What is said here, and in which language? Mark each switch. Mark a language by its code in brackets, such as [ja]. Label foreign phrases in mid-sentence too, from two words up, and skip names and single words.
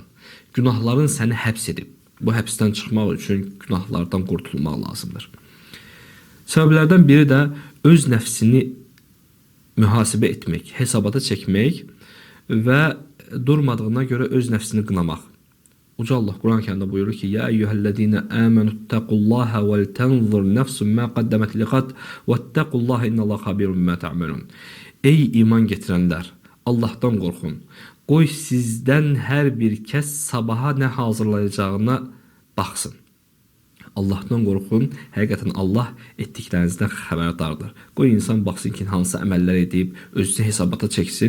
[az] Günahların səni həbs edib. Bu həbsdən çıxmaq üçün günahlardan qurtulmaq lazımdır. Səbəblərdən biri də öz nəfsini mühasibə etmək, hesabata çəkmək və durmadığına görə öz nəfsini qınamaq. Uca Allah Kur'an-ı Kerim'de buyurur ki: [ar] "يَا أَيُّهَا الَّذِينَ آمَنُوا اتَّقُوا اللَّهَ وَلْتَنظُرْ نَفْسٌ مَا قَدَّمَتْ لِغَدٍ وَاتَّقُوا اللَّهَ إِنَّ اللَّهَ خَبِيرٌ بِمَا تَعْمَلُونَ." [az] Ey iman getirenler, Allah'tan qorxun. Qoy sizdən hər bir kəs sabaha nə hazırlayacağına baxsın. Allah'tan qorxun. Həqiqətən Allah etdiklərinizdən xəbərdardır. Qoy insan baxsın ki, hansı əməllər edib, özünü hesabata çəksin.